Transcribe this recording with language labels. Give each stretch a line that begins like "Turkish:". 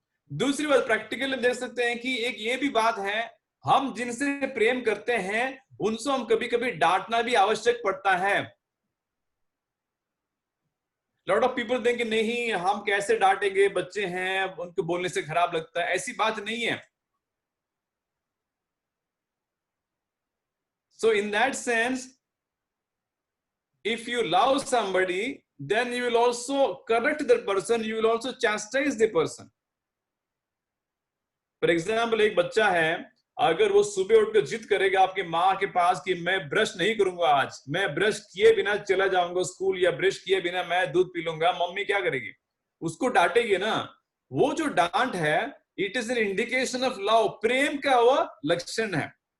Hindi: दूसरी बात प्रैक्टिकल देख सकते हैं कि एक ये भी बात है, हम जिनसे प्रेम करते हैं उनसे हम कभी कभी डांटना भी आवश्यक पड़ता है।
English: lot of people think
Hindi: नहीं हम कैसे डांटेंगे, बच्चे हैं उनको बोलने से खराब लगता है। ऐसी बात नहीं है।
English: So in that sense, if you love somebody, then you will also correct that person, you will also chastise the person.
Hindi: For example, एक बच्चा है, अगर वो सुबह उठकर जिद करेगा आपके माँ के पास कि मैं ब्रश नहीं करूंगा आज, मैं ब्रश किए बिना चला जाऊंगा स्कूल, या ब्रश किए बिना मैं दूध पी लूंगा, मम्मी क्या करेगी? उसको डांटेगी ना। वो जो डांट है,
English: it is an indication of love,
Hindi: प्रेम का वो लक्षण है।